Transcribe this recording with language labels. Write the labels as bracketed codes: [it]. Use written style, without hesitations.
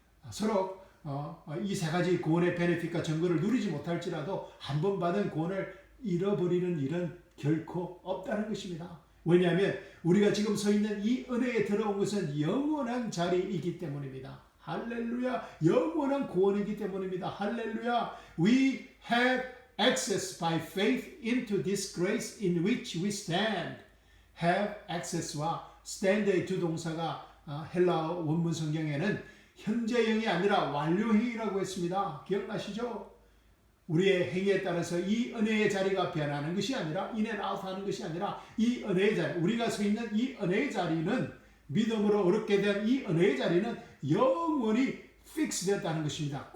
[ko] 서로 이 세 가지 구원의 베네핏과 증거를 누리지 못할지라도 한 번 받은 구원을 잃어버리는 일은 결코 없다는 것입니다. 왜냐하면 우리가 지금 서 있는 이 은혜에 들어온 것은 영원한 자리이기 때문입니다. 할렐루야. 영원한 구원이기 때문입니다. 할렐루야. [en] We have access by faith into this grace in which we stand. [ko] have access와 stand의 두 동사가 헬라어 원문 성경에는 현재형이 아니라 완료형이라고 했습니다. 기억나시죠? 우리의 행위에 따라서 이 은혜의 자리가 변하는 것이 아니라 인앤아웃 하는 것이 아니라 이 은혜의 자리, 우리가 서 있는 이 은혜의 자리는 믿음으로 얻게 된 이 은혜의 자리는 영원히 픽스 되었다는 것입니다.